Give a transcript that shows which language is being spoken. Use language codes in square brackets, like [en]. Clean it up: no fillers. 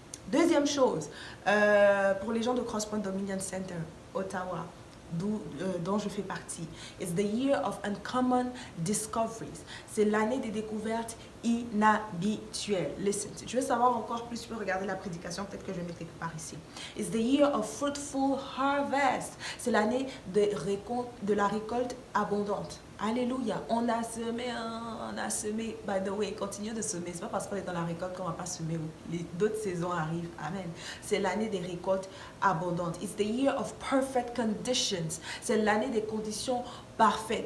[fr] Deuxième chose, pour les gens de Crosspoint Dominion Center, Ottawa, dont je fais partie, [en] it's the year of uncommon discoveries. [fr] C'est l'année des découvertes inhabituelles. Listen, si tu veux savoir encore plus, tu peux regarder la prédication, peut-être que je vais mettre quelque part ici. [en] It's the year of fruitful harvest. [fr] C'est l'année de la récolte abondante. Alléluia, on a semé, [en] by the way, [fr] continue de semer, c'est pas parce qu'on est dans la récolte qu'on va pas semer, d'autres saisons arrivent, amen. C'est l'année des récoltes abondantes. [en] It's the year of perfect conditions, [fr] c'est l'année des conditions parfaites.